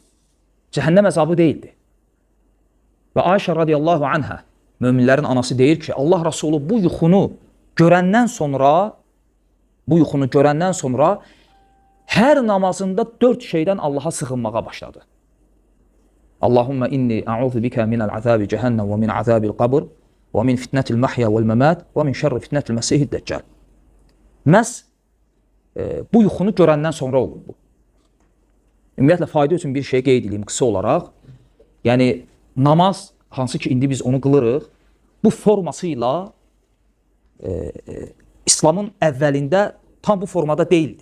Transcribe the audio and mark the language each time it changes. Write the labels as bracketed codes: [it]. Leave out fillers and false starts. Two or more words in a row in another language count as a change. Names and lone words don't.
[az] Cəhənnəm əzabı deyildi. Və Ayşə [ar] رضي الله عنها, [az] möminlərin anası deyir ki, Allah Rasulü bu yuxunu görəndən sonra hər namazında 4 şeydən Allaha sığınmağa başladı. [ar] اللهم إني أعوذ بك من عذاب جهنم و من عذاب القبر و من فتنة المحيا والممات و من شر فتنة المسيح الدجال. [az] Məhz bu yuxunu görəndən sonra olur bu. Ümumiyyətlə, fayda üçün bir şey qeyd edeyim qısa olaraq. Yəni, namaz, hansı ki, indi biz onu qılırıq, bu forması ilə İslamın əvvəlində tam bu formada deyildi.